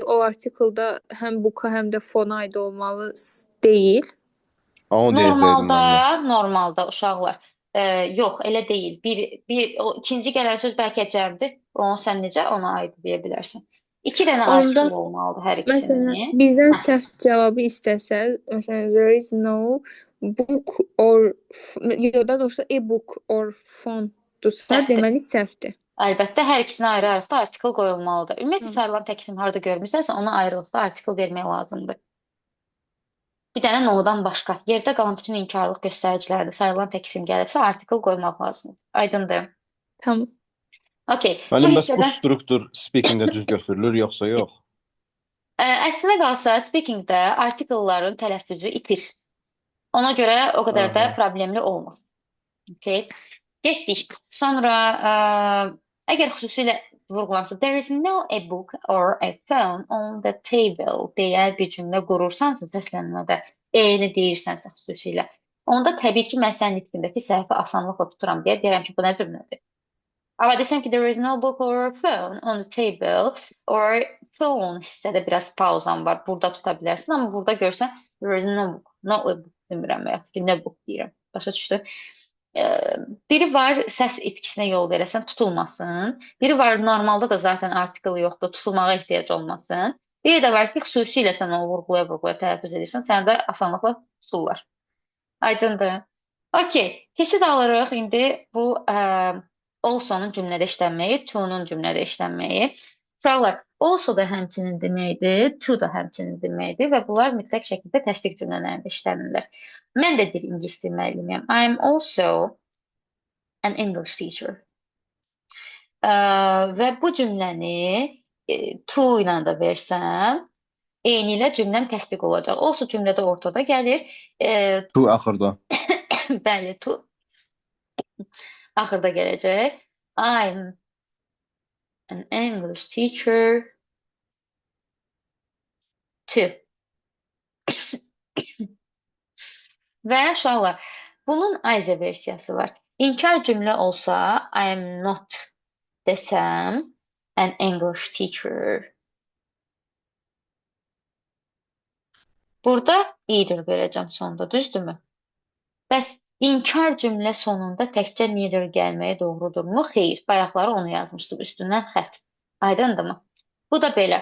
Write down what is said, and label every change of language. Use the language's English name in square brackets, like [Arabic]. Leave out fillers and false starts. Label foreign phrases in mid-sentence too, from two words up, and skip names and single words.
[Azerbaijani] O artikelda həm book'a, həm də fona aid olmalı deyil. Onu deyəcəydim mən də. Normalda uşaqlar. Yox, elə deyil. O ikinci gələn söz bəlkə cəmdir. Onu sən necə ona aid deyə bilərsən? İki dənə Onda artikel olmalıdır hər Məsələn, ikisinin. bizdən Hə. səhv cavabı istəsə, məsələn, [English] there is no book or [Azerbaijani] ya da doğrusu [English] e-book or phone-dursa, [Azerbaijani] Səhvdir. deməli səhvdir. Əlbəttə, hər ikisinə ayrı-ayrı da artikel qoyulmalıdır. Ümumiyyətlə Hı. sayılan təqsim harda görmüsənsə, ona ayrılıqda artikel vermək lazımdır. Bir dənə no-dan başqa. Yerdə qalan bütün inkarlıq göstəricilərdə sayılan təqsim gəlibsə, artikel qoymaq lazımdır. Aydındır? Tamam. Okay. Bu Müəllim, bəs bu hissədə struktur speakingdə düz götürülür, yoxsa yox? əslində qalsa speakingdə artikelların tələffüzü itir. Ona görə o qədər də Aha. problemli olmur. Okay. Getdik. Sonra əgər xüsusilə vurğulansa [English] there is no a book or a phone on the table [Azerbaijani] deyə bir cümlə qurursansa səslənmədə e-ni deyirsənsə xüsusilə. Onda təbii ki, mən sənin nitqindəki səhvi asanlıqla tuturam deyə deyərəm ki, bu nə cümlədir? Amma desəm ki, [English] there is no book or a phone on the table or phone [Azerbaijani] hissədə biraz pauzam var. Burada tuta bilərsən, amma burada görsən [English] there is no book, no a book [Azerbaijani] demirəm və yaxud ki, nə book deyirəm. Başa düşdü? Biri var səs itkisinə yol verəsən, tutulmasın. Biri var normalda da zaten artikel yoxdur, tutulmağa ehtiyac olmasın. Biri də var ki, xüsusilə sən onu vurğulaya tələffüz edirsən, səni də asanlıqla tuturlar. Aydındır. Okay, keçid alırıq indi bu also-nun cümlədə işlənməyi, to-nun cümlədə işlənməyi. Uşaqlar, also da həmçinin deməkdir, to da həmçinin deməkdir və bunlar mütləq şəkildə təsdiq cümlələrində işlənirlər. Mən də dil ingilis dil müəllimiyəm. [English] I am also an English teacher. [Azerbaijani] Və bu cümləni to ilə də versəm, eyni ilə cümləm təsdiq olacaq. Also cümlədə ortada gəlir. Tu axırda. Bəli, to axırda gələcək. [English] I'm an English teacher too. [Azerbaijani] Və uşaqlar, bunun ayrı versiyası var. İnkar cümlə olsa, [English] I am not desəm, an English teacher. [Azerbaijani] Burada either verəcəm sonda, düzdürmü? Bəs inkar cümlə sonunda təkcə neither gəlməyi doğrudurmu? Xeyr, bayaqları onu yazmışdım, üstündən xətt. Aydındırmı? Bu da belə.